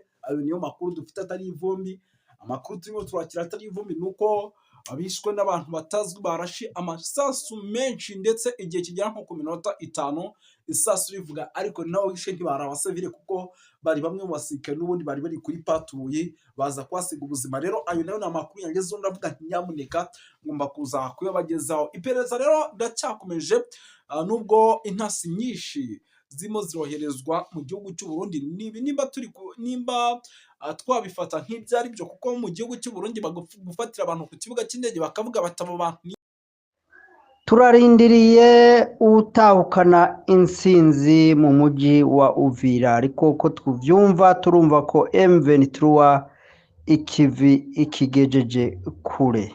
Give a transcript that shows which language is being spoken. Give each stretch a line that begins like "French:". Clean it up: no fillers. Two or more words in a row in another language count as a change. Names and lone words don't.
Kinyarwanda: Ayo niyo makuru dufite atari ivumbi. Amakuru turimo turakira atari ivumbi nuko abishwe n'abantu batazwi barashe amasasu menshi ndetse igihe kigera nko ku minota 5 isasu rivuga, ariko nawe wishe ntibari abasivile kuko bari bamwe mu basirikare n'ubundi bari bari kuri patrouille baza kwasiga ubuzima. Rero ayo nayo ni amakuru yangezeho, ndavuga nti nyamuneka ngomba kuza kuyabagezaho. Iperereza rero ndacyakomeje nubwo intasi nyinshi zimo ziroherezwa mu gihugu cy'u Burundi. Nimba twabifata nk'ibyari byo, kuko mu gihugu cy'u Burundi bagufatira abantu ku kibuga cy'indege bakavuga bataba abantu.
Rundi: Turarindiriye utahukana insinzi mu mujyi wa Uvira, ariko ko tuvyumva turumva ko M23 ikigejeje kure.